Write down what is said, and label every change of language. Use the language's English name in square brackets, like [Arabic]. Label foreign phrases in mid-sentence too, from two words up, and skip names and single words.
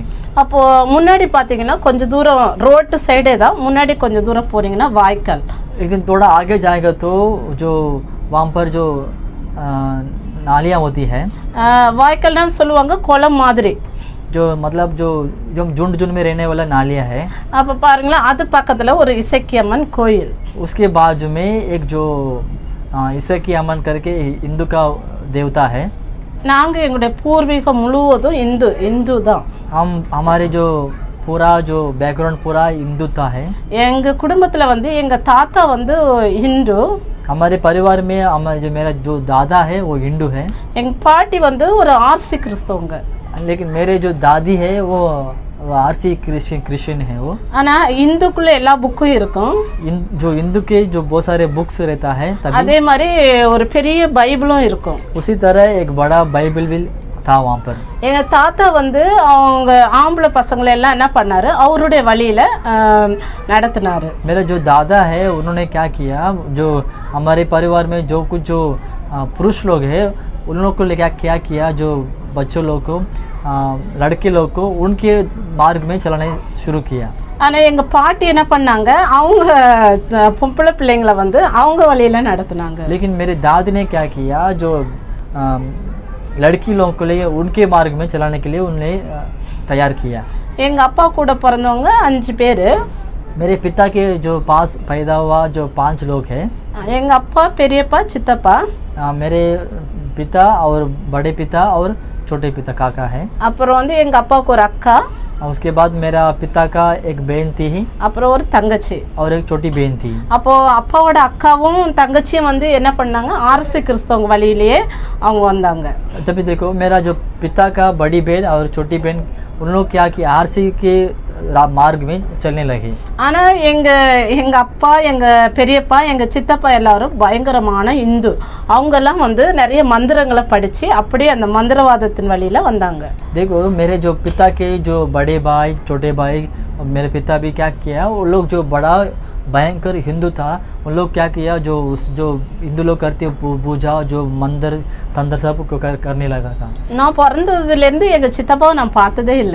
[Tamil] அப்போ முன்னாடி பார்த்தீங்கன்னா கொஞ்சம் தூரம் ரோட்டு சைடே தான், முன்னாடி கொஞ்சம் தூரம் போனீங்கன்னா வாய்க்கால். [Hindi] एक दिन थोड़ा आगे जाएगा तो जो वहाँ पर जो नालियाँ होती है, [Tamil] வாய்க்கால்னா சொல்லுவாங்க குளம் மாதிரி. [Hindi] जो मतलब जो जो झुंड में रहने वाला नालियाँ है। [Tamil] அப்போ பாருங்களேன், அது பக்கத்தில் ஒரு இசக்கியம்மன் கோயில். [Hindi] उसके बाजू में एक जो इसेकी अमन करके हिंदू का देवता है। [Tamil] நாங்கள் எங்களுடைய பூர்வீகம் முழுவதும் இந்து தான். [Hindi] हम हमारे जो पूरा जो बैकग्राउंड पूरा हिंदुता है। [Tamil] எங்கள் குடும்பத்தில் வந்து எங்கள் தாத்தா வந்து ஹிந்து. [Hindi] हमारे परिवार में हमारे जो मेरा जो दादा है वो हिंदू है। [Tamil] எங்கள் பாட்டி வந்து ஒரு ஆர்சி கிறிஸ்தவங்க. [Hindi] लेकिन मेरे जो दादी है वो [English] RC Christian [Hindi] है वो। [Tamil] ஆனால் இந்துக்குள்ள எல்லா புக்கும் இருக்கும். [Hindi] जो हिंदू के जो बहुत सारे बुक्स रहता है [Tamil] அதே மாதிரி ஒரு பெரிய பைபிளும் இருக்கும். [Hindi] उसी तरह एक बड़ा बाइबल भी था वहाँ पर। [Tamil] எங்கள் தாத்தா வந்து அவங்க ஆம்பளை பசங்களை எல்லாம் என்ன பண்ணாரு, அவருடைய வழியில் நடத்தினாரு. [Hindi] मेरा जो दादा है उन्होंने क्या किया, जो हमारे परिवार में जो कुछ जो पुरुष लोग हैं उन लोग को लेकर क्या किया, जो बच्चों लोग को लड़के लोग को उनके मार्ग में चलाने शुरू किया। [Tamil] ஆனால் எங்கள் பாட்டி என்ன பண்ணாங்க, அவங்க பொம்பளை பிள்ளைங்களை வந்து அவங்க வழியில் நடத்தினாங்க. [Hindi] लेकिन मेरे दादी ने क्या किया, जो लड़की लोगों को लिए उनके मार्ग में चलाने के लिए उन्हें तैयार किया। [Tamil] எங்கள் அப்பா கூட பிறந்தவங்க 5 பேர். [Hindi] मेरे पिता के जो पास पैदा हुआ जो 5 लोग हैं। [Tamil] எங்கள் அப்பா, பெரியப்பா, சித்தப்பா, [Hindi] मेरे पिता और बड़े पिता और छोटे पिता काका है। [Tamil] அப்புறம் வந்து எங்கள் அப்பாவுக்கு ஒரு அக்கா, [Hindi] उसके बाद मेरा पिता का एक बहन थी [Tamil] அப்புறம் ஒரு தங்கச்சி [Hindi] और एक छोटी बहन थी। [Tamil] அப்போ அப்பாவோட அக்காவும் தங்கச்சியும் வந்து என்ன பண்ணாங்க, ஆர்சி கிறிஸ்தவங்க வழியிலேயே அவங்க வந்தாங்க. [Hindi] तभी देखो मेरा जो पिता का बड़ी बहन और छोटी बहन उन लोग क्या किया, आरसी के मार्ग में चलने लगे। [Tamil] ஆனால் எங்கள் அப்பா, எங்கள் பெரியப்பா, எங்கள் சித்தப்பா எல்லாரும் பயங்கரமான இந்து. அவங்கெல்லாம் வந்து நிறைய மந்திரங்களை படித்து அப்படியே அந்த மந்திரவாதத்தின் வழியில் வந்தாங்க. [Hindi] देखो मेरे जो पिता के जो बड़े भाई छोटे भाई मेरे पिता भी क्या किया, वो लोग जो बड़ा भयंकर हिंदू था उन लोग क्या किया, जो हिंदू लोग करते पूजा जो मंदिर तंत्र सब करने लगा था। [Tamil] நான் பிறந்ததுலேருந்து எங்கள் சித்தப்பாவை நான் பார்த்ததே இல்லை.